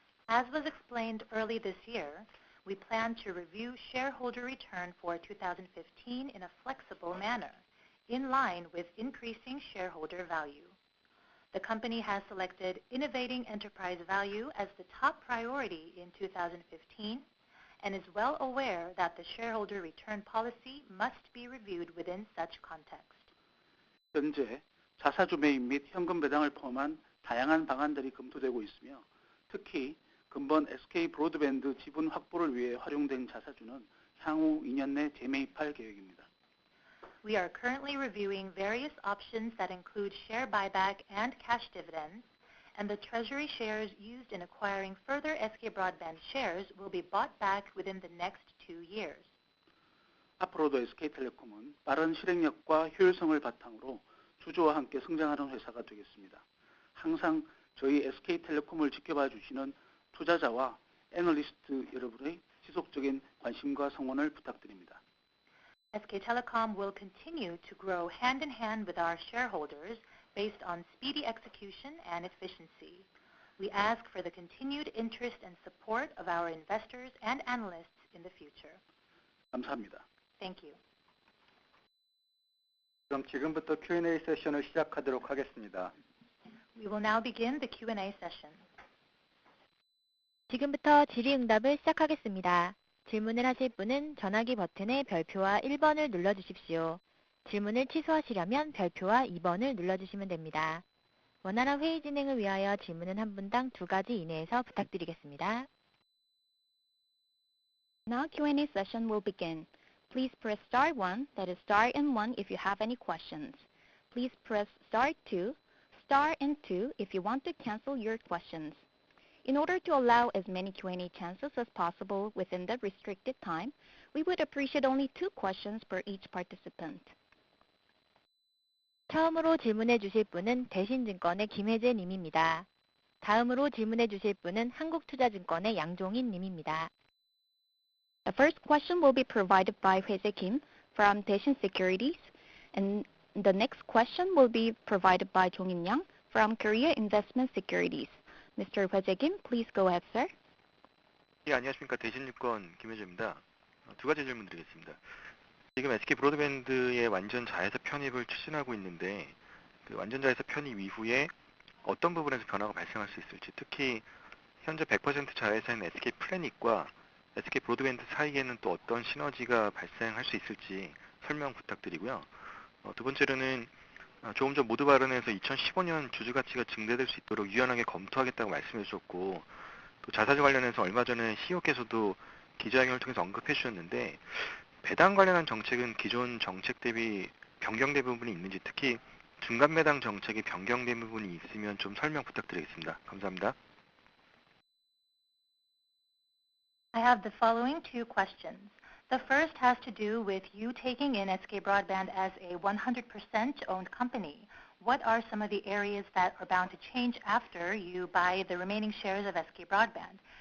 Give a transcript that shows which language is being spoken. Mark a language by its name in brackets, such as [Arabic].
[English] As was explained early this year, we plan to review shareholder return for 2015 in a flexible manner, in line with increasing shareholder value. The company has selected innovating enterprise value as the top priority in 2015 and is well aware that the shareholder return policy must be reviewed within such context. [Korean] 현재 자사주 매입 및 현금 배당을 포함한 다양한 방안들이 검토되고 있으며 특히 근본 SK 브로드밴드 지분 확보를 위해 활용된 자사주는 향후 2년 내 재매입할 계획입니다. [English] We are currently reviewing various options that include share buyback and cash dividends, and the treasury shares used in acquiring further SK Broadband shares will be bought back within the next 2 years. [Korean] 앞으로도 SK텔레콤은 빠른 실행력과 효율성을 바탕으로 주주와 함께 성장하는 회사가 되겠습니다. 항상 저희 SK텔레콤을 지켜봐 주시는 투자자와 애널리스트 여러분의 지속적인 관심과 성원을 부탁드립니다. [English] SK Telecom will continue to grow hand in hand with our shareholders based on speedy execution and efficiency. We ask for the continued interest and support of our investors and analysts in the future. [Korean] 감사합니다. [English] Thank you. [Korean] 그럼 지금부터 Q&A 세션을 시작하도록 하겠습니다. [English] We will now begin the Q&A session. [Korean] 지금부터 질의응답을 시작하겠습니다. 질문을 하실 분은 전화기 버튼의 별표와 1번을 눌러주십시오. 질문을 취소하시려면 별표와 2번을 눌러주시면 됩니다. 원활한 회의 진행을 위하여 질문은 한 분당 2가지 이내에서 부탁드리겠습니다. [English] Now Q&A session will begin. Please press star 1, that is star and 1 if you have any questions. Please press star 2, star and 2 if you want to cancel your questions. In order to allow as many Q&A chances as possible within the restricted time, we would appreciate only 2 questions per each participant. [Korean] 처음으로 질문해 주실 분은 대신증권의 김혜재 님입니다. 다음으로 질문해 주실 분은 한국투자증권의 양종인 님입니다. [English] The first question will be provided by Hwae-jae Kim from Daishin Securities, and the next question will be provided by Jong-in Yang from Korea Investment Securities. Mr. Hwae-jae Kim, please go ahead, sir. [Korean] 예, 안녕하십니까. 대신증권 김혜재입니다. 2가지 질문 드리겠습니다. 지금 SK 브로드밴드의 완전 자회사 편입을 추진하고 있는데 그 완전 자회사 편입 이후에 어떤 부분에서 변화가 발생할 수 있을지, 특히 현재 100% 자회사인 SK 플래닛과 SK 브로드밴드 사이에는 또 어떤 시너지가 발생할 수 있을지 설명 부탁드리고요. 두 번째로는 조금 전 모두 발언에서 2015년 주주가치가 증대될 수 있도록 유연하게 검토하겠다고 말씀해 주셨고, 또 자사주 관련해서 얼마 전에 CEO께서도 기자회견을 통해서 언급해 주셨는데 배당 관련한 정책은 기존 정책 대비 변경된 부분이 있는지, 특히 중간 배당 정책이 변경된 부분이 있으면 좀 설명 부탁드리겠습니다. 감사합니다. [English] I have the following two questions. The first has to do with you taking in SK Broadband as a 100% owned company. What are some of the areas that are bound to change after you buy the remaining shares of SK Broadband?